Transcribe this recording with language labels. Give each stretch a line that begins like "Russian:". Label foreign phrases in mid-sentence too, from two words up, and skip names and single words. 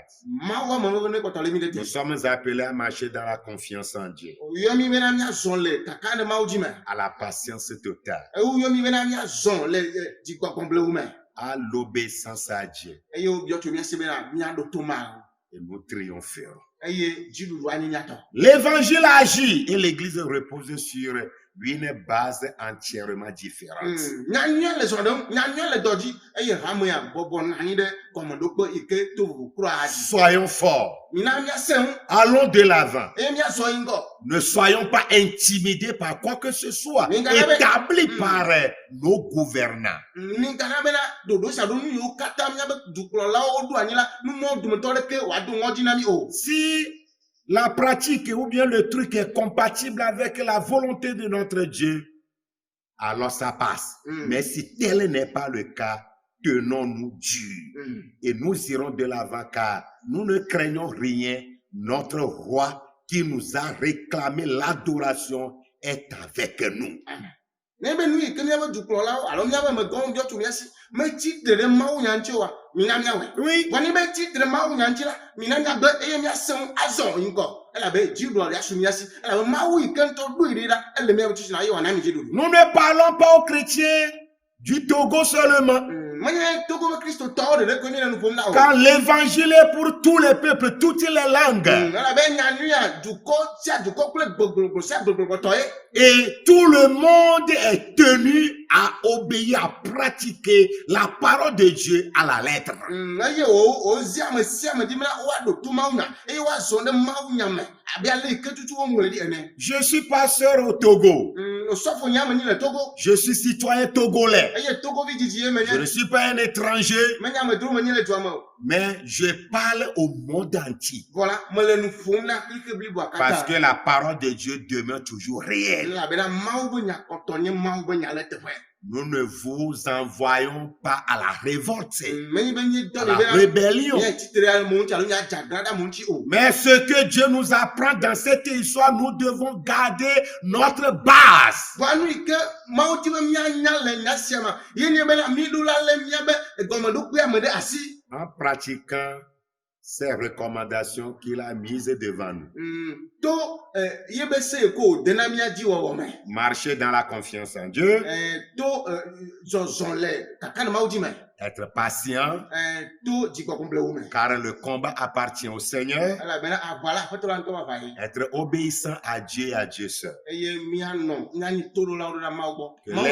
Ewe: Mawu ame be ne kpɔtɔ le mi de
French: Nous
Ewe: te.
French: sommes appelés à marcher dans la confiance en Dieu,
Ewe: Oyɔ mi bena míazɔ le kaka ɖe Mawu dzi me.
French: à la patience totale,
Ewe: Woyɔ mi bena míazɔ le dzigbɔgbɔgblewu me.
French: à l'obéissance à Dieu.
Ewe: Eye wobiɔ tso mía si bena míaɖo to Mawu.
French: Et nous triompherons.
Ewe: Eye dziɖuɖu anyi míatɔ.
French: L'évangile agit et l'église repose sur une base entièrement différente.
Ewe: Nyanyua le zɔ ɖem, nyanyua le dɔ dzi, eye hamea bɔbɔ na anyi ɖe gɔmeɖokpe yi ke to ʋu kura dzi.
French: Soyons forts.
Ewe: Mina míasẽ ŋu,
French: Allons de l'avant.
Ewe: eye míazɔ yi ŋgɔ.
French: Ne soyons pas intimidés par quoi que ce soit, Mais quand même- établi par nos gouvernants.
Ewe: Nigana bena ɖoɖo sia ɖo nu yiwo katã míabe dukplɔlawo woɖo anyi la, numɔ dometɔ ɖeke wòado ŋɔdzi na mí o.
French: Si la pratique ou bien le truc est compatible avec la volonté de notre Dieu, alors ça passe. Mais si tel n'est pas le cas, tenons-nous durs. Et nous irons de l'avant car nous ne craignons rien. Notre roi qui nous a réclamé l'adoration est avec nous.
Ewe: Ne be nu yi ke míabe dukplɔlawo alo míabe megɔwo biɔ tso mía si, metsi tre ɖe Mawu nya ŋuti oa, mina míawɔe.
French: Oui,
Ewe: Vɔ ne be tsi tre Mawu nya ŋuti la, mina míagbe eye míasẽ ŋu azɔ yi ŋgɔ. Elabe dziɖuɖua lia su mía si. Elabe Mawu yi ke ŋutɔ ɖoe ɖi la, ele míabe titina eye wòana mi dziɖuɖu.
French: nous ne parlons pas aux chrétiens du Togo seulement.
Ewe: Menye Togo be kristotɔwo ɖeɖe koe mi le nu ƒom na o.
French: Car l'évangile est pour tous les peuples, toutes les langues.
Ewe: Elabe nyanuya dukɔ sia dukɔ kple gbogbogbò sia gbogbogbòtɔ ye.
French: Et tout le monde est tenu à obéir, à pratiquer la parole de Dieu à la lettre.
Ewe: Eye wozi ame sia ame di bena woaɖo to Mawu nya eye woazɔ ɖe Mawu nya me abe ale yi ke tutu woŋlɔe ɖi ene.
French: Je suis pasteur au Togo.
Ewe: osɔfo nyame ni le Togo.
French: Je suis citoyen togolais.
Ewe: Eye Togovi dzidzi ye
French: Je ne
Ewe: menye.
French: suis pas un étranger,
Ewe: Menye amedzro menye le dua me o.
French: mais je parle au monde entier. Voilà,
Ewe: me le nu ƒom na klike blibo
French: Parce que
Ewe: akata.
French: la parole de Dieu demeure toujours réelle.
Ewe: Elabena Mawu be nya kɔtɔ nye Mawu be nya le teƒe.
French: Nous ne vous envoyons pas à la révolte,
Ewe: Menye be nye
French: à
Ewe: dɔ
French: la
Ewe: le be
French: rébellion.
Ewe: nye titre mo ŋuti alo nya dzadzraɖa mo ŋuti o.
French: Mais ce que Dieu nous apprend dans cette histoire, nous devons garder notre base.
Ewe: Voa nu yi ke Mawu ti be mianya le nya sia me, ye nye bena mi ɖo la le miabe gɔmeɖokpea me ɖe asi.
French: En pratiquant ces recommandations qu'il a mises devant nous.
Ewe: To ye be se ko de na mia dzi wɔwɔ me.
French: Marcher dans la confiance en Dieu,
Ewe: To zɔzɔ le kaka ne Mawu dzi me.
French: être patient,
Ewe: To dzigbɔkpɔkplewo me.
French: car le combat appartient au Seigneur,
Ewe: Elabena aʋa la aƒetɔ la ŋutɔ va va yi.
French: être obéissant à Dieu et à Dieu seul.
Ewe: Eye mianɔ nyanyi toɖolawo ɖo na Mawu gbɔ.
French: Que
Ewe: Mawu